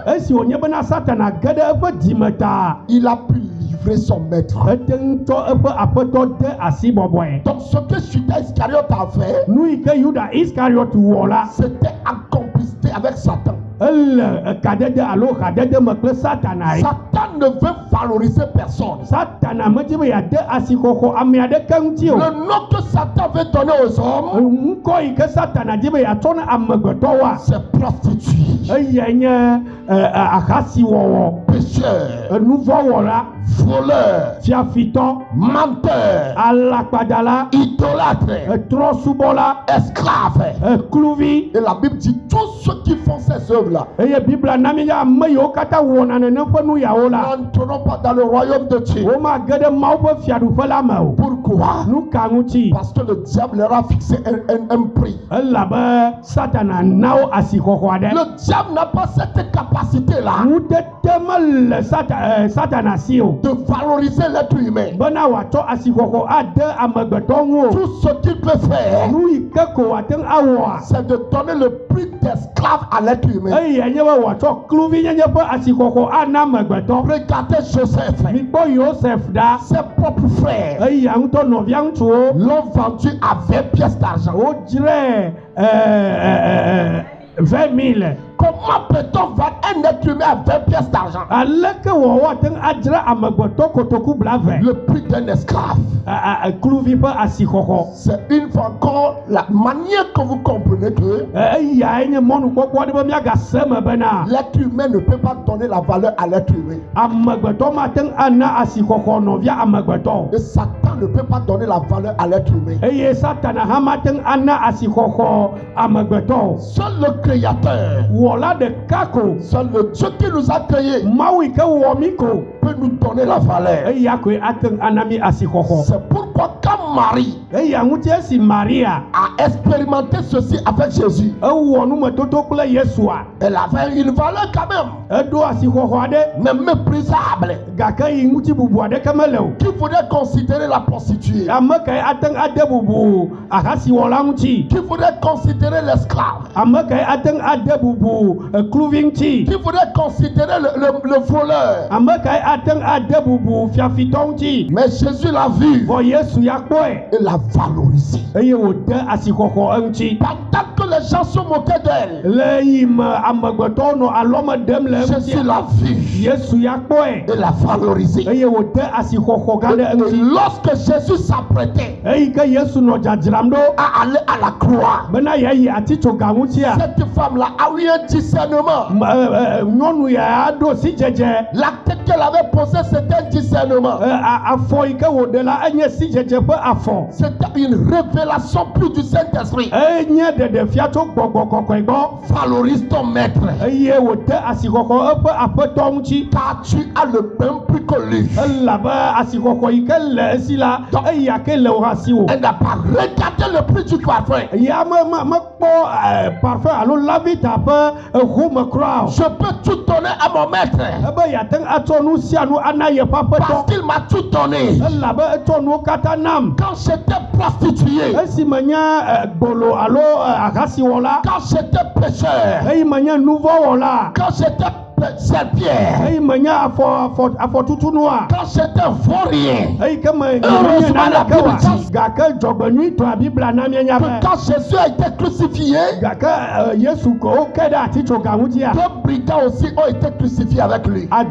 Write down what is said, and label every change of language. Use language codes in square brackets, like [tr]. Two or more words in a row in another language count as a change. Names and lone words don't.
[ee] Esi wònye bena Satana ge ɖe eƒe dzime ta [fr] il a pu livrer son maître. [ee] ete ŋu tsɔ eƒe aƒetɔ de asi bɔbɔe. [fr] Donc ce que Judas Iscariote a fait, [ee] Nu yi ke Yuda Iskariot wɔ la [fr] c'était en complicité avec Satan. [ee] ele kadede alo hadede me kple Satana ye. [fr] Satan ne veut valoriser personne. [ee] Satana medzi be yeade asixɔxɔ ame aɖeke ŋuti o. [fr] Le nom que Satan veut donner aux hommes, [ee] Ŋkɔ yi ke Satana dzi be yeatsɔ na amegbetɔwoa, [fr] c'est prostituée, [ee] eyae nye ahasiwɔwɔ, [fr] pécheur, [ee] nuvɔwɔla, [fr] voleur, [ee] fiafitɔ, [fr] menteur, [ee] alakpadala, [fr] idolâtre, [ee] trɔsubɔla, [fr] esclave. [ee] kluvi. [fr] Et la Bible dit tous ceux qui font ces œuvres-là [ee] Eye Bibla na mi ya ame yiwo katã wɔna nene ƒe nu yawo la, [fr] n'entreront pas dans le royaume de Dieu. [ee] womage ɖe Mawu ƒe fiaɖuƒe la me o. [fr] Pourquoi? [ee] Nu ka ŋuti? [fr] Parce que le diable leur a fixé un prix. [ee] Elabe Satana na wo asixɔxɔ aɖe. [fr] Le diable n'a pas cette capacité-là [ee] Ŋutete mele Satana si o. [fr] de valoriser l'être humain. [ee] Bena wòatsɔ asixɔxɔ ade amegbetɔ ŋu o. [fr] Tout ce qu'il peut faire, [ee] Nu yi ke ko wòate ŋu awɔa, [fr] c'est de donner le prix d'esclave à l'être humain. [ee] eyae nye be wòatsɔ kluvinyenye ƒe asixɔxɔ ana amegbetɔ. [fr] Regardez Joseph, [ee] Mikpɔ Yosef ɖa, [fr] ses propres frères [ee] eya ŋutɔ nɔvia ŋutsuwo [fr] l'ont vendu à 20 pièces d'argent. [ee] wodzrae 20 000. [fr] Comment peut-on vendre un être humain à 20 pièces d'argent? [ee] Aleke woate ŋu adzra amegbetɔ kotoku blave. [fr] Le prix d'un esclave. [ee] Kluvi ƒe asixɔxɔ. [fr] C'est une fois encore la manière que vous comprenez que [ee] Eyae nye mɔnukpɔkpɔ aɖe be miagase me bena [fr] l'être humain ne peut pas donner la valeur à l'être humain. [ee] amegbetɔ mate ŋu ana asixɔxɔ nɔvia amegbetɔ o. [fr] Et Satan ne peut pas donner la valeur à l'être humain. [ee] Eye Satana hã mate ŋu ana asixɔxɔ amegbetɔ o. [fr] Seul le Créateur, [ee] Wɔla ɖeka ko, [fr] seul le Dieu qui nous a créés [ee] Mawu yi ke wɔ mi ko, [fr] peut nous donner la valeur. [ee] eya koe ate ŋu ana mi asixɔxɔ. [fr] C'est pourquoi quand Marie [ee] Eya ŋuti esi Maria [fr] a expérimenté ceci avec Jésus, [ee] ewɔ numetoto kple Yesua, [fr] elle avait une valeur quand même, [ee] eɖo asixɔxɔ aɖe, [fr] mais méprisable. [ee] gake yi ŋuti bubu aɖeke mele o. [fr] Qui voudrait considérer la prostituée? [ee] Ame kae ate ŋu ade bubu ahasiwɔla ŋuti? [fr] Qui voudrait considérer l'esclave? [ee] Ame kae ate ŋu ade bubu kluvi ŋuti? [fr] Qui voudrait considérer le voleur? [ee] Ame kae ate ŋu ade bubu fiafitɔ ŋuti? [fr] Mais Jésus l'a vu [ee] Vɔ Yesu ya kpɔe, [fr] et l'a valorisé. [ee] eye wòde asixɔxɔ eŋuti. [fr] Pendant que les gens se moquaient d'elle, [ee] Le yi me amegbetɔwo nɔ alɔme ɖem le Jésus eŋuti. [fr] l'a vu [ee] Yesu ya kpɔe, [fr] et l'a valorisé. [ee] eye wòde asixɔxɔ gã ɖe [fr] Et [ee] eŋuti. [fr] lorsque Jésus s'apprêtait [ee] Eyi ke Yesu nɔ dzadzram ɖo [fr] à aller à la croix, [ee] bena yeayi atitsoga ŋutia, [fr] cette femme-là a eu un discernement. [ee] nyɔnu ya ɖo sidzedze. [fr] L'acte qu'elle avait posé, c'était un discernement. [ee] Afɔ yi ke wòɖe la enye sidzedze ƒe afɔ. [fr] C'était une révélation plus du Saint-Esprit. [ee] Enye ɖeɖefia tso gbɔgbɔ kɔkɔe gbɔ. [fr] Valorise ton maître, [ee] Eye wòde asixɔxɔ eƒe aƒetɔ ŋuti. [fr] car tu as le même prix que lui. [ee] Elabe asixɔxɔ yi ke le esi la, eya ke le wò hã si wò. [fr] Elle n'a pas regardé le prix du parfum. [ee] Ya mekpɔ parfum alo lavita ƒe home kura o. [fr] Je peux tout donner à mon maître. [ee] Ebe yeate ŋu atsɔ nu sia [fr] Parce qu'il m'a tout donné. Quand j'étais prostituée, quand j'étais pécheur, quand j'étais serpillère, quand j'étais vaurien, heureusement la Bible dit que quand Jésus a été crucifié, deux brigands aussi ont été crucifiés avec lui.